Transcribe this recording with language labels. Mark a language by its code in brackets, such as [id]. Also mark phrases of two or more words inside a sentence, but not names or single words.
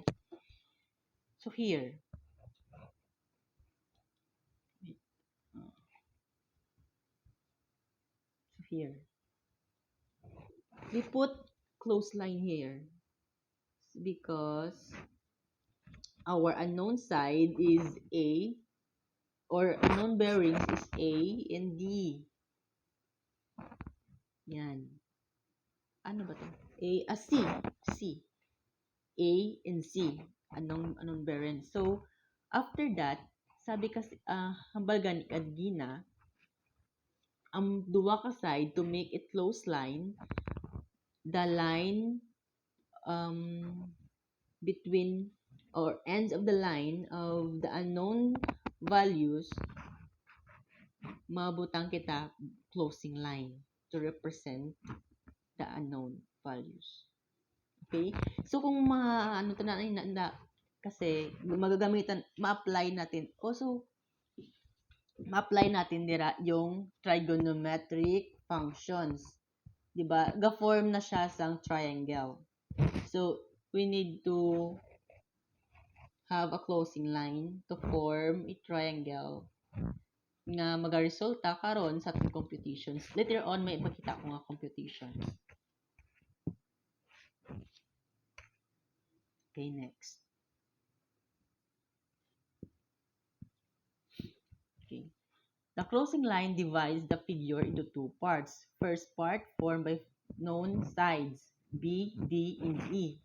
[en] So here, we put close line here because our unknown side is A, or unknown bearings is A and D. [tl] Yan. Ano ba to? [en] C. A and C. Unknown bearings. So, after that, [hil] sabi kasi, hambal gina, ang duwa ka side [en] to make it close line, the line between or ends of the line of the unknown values, [hil] mabutang kita [en] closing line [hil] to represent the unknown values. [en] Okay? So, [tl] kung ano to na kasi magagamitan, ma-apply natin. Also, ma-apply natin dira yung [en] trigonometric functions. [hil] Diba? Ga-form na siya sang triangle. [en] So, we need to have a closing line to form a triangle [hil] nga magaresulta karon sa ating computations. [en] Later on, [hil] may ipakita ko nga computations. [en] Okay, next. Okay. The closing line divides the figure into two parts. First part formed by known sides B, D, and E.